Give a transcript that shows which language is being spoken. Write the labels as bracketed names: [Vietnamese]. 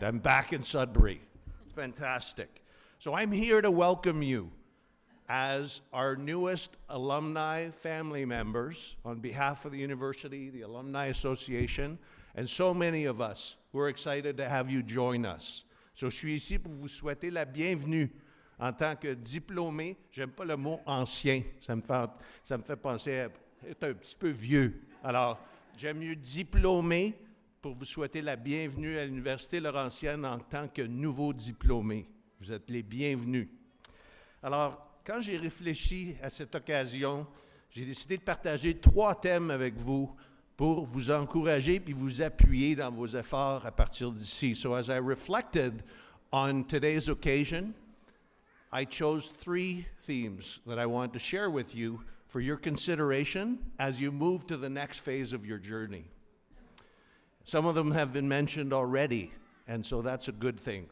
[English] I'm back in Sudbury. Fantastic. So I'm here to welcome you as our newest alumni family members on behalf of the university, the Alumni Association, and so many of us who are excited to have you join us. [French] So je suis ici pour vous souhaiter la bienvenue en tant que diplômé. J'aime pas le mot ancien, ça me fait penser à être un petit peu vieux. Alors, j'aime mieux diplômé pour vous souhaiter la bienvenue à l'Université Laurentienne en tant que nouveau diplômé. Vous êtes les bienvenus. Alors, quand j'ai réfléchi à cette occasion, j'ai décidé de partager 3 thèmes avec vous pour vous encourager puis vous appuyer dans vos efforts à partir d'ici. [English] So as I reflected on today's occasion, I chose 3 themes that I want to share with you for your consideration as you move to the next phase of your journey. Some of them have been mentioned already, and so that's a good thing.